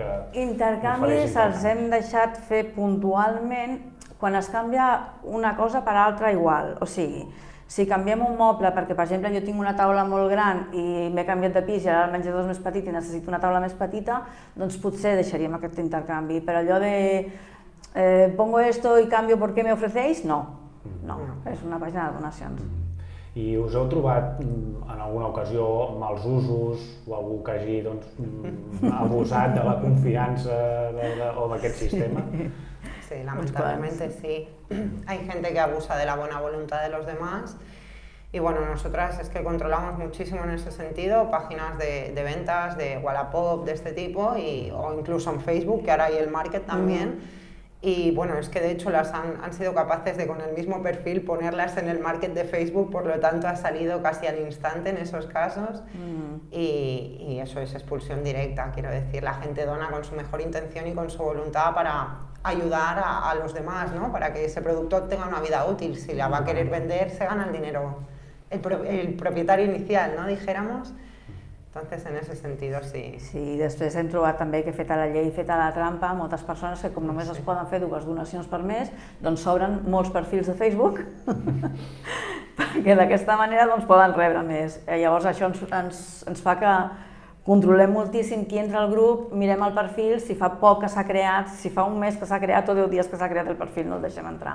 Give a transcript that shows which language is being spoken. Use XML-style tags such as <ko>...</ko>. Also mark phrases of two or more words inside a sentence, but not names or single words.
<ca>Intercanvis els hem deixat fer puntualment quan es canvia una cosa per altra igual. O sigui, si canviem un moble perquè, per exemple, jo tinc una taula molt gran i m'he canviat de pis i ara el menjador és més petit i necessito una taula més petita, doncs potser deixaríem aquest intercanvi. Però allò de</ca> <es>pongo esto y cambio porque me ofrecéis, no.</es> <ca>No, és una pàgina de donacions. I us heu trobat en alguna ocasió mals usos o algú que hagi abusat de la confiança o d'aquest sistema?</ca> <es>Sí, lamentablemente sí. Hay gente que abusa de la buena voluntad de los demás Y bueno, nosotras es que controlamos muchísimo en ese sentido, páginas de ventas, de Wallapop, de este tipo, o incluso en Facebook, que ahora hay el Market también. Y bueno, es que de hecho las han sido capaces de con el mismo perfil ponerlas en el Market de Facebook, por lo tanto ha salido casi al instante en esos casos. Y eso es expulsión directa, quiero decir, la gente dona con su mejor intención y con su voluntad para ayudar a los demás, ¿no? Para que ese producto tenga una vida útil. Si la va a querer vender, se gana el dinero el propietario inicial, no dijéramos. Entonces, en ese sentido, sí.</es> <ca>Sí, després hem trobat també que feta la llei, feta la trampa, moltes persones que com només es poden fer 2 donacions per mes, doncs s'obren molts perfils de Facebook perquè d'aquesta manera doncs, poden rebre més. Llavors això ens fa que controlem moltíssim qui entra al grup, mirem el perfil, si fa poc que s'ha creat, si fa un mes que s'ha creat o 10 dies que s'ha creat el perfil, no el deixem entrar.</ca>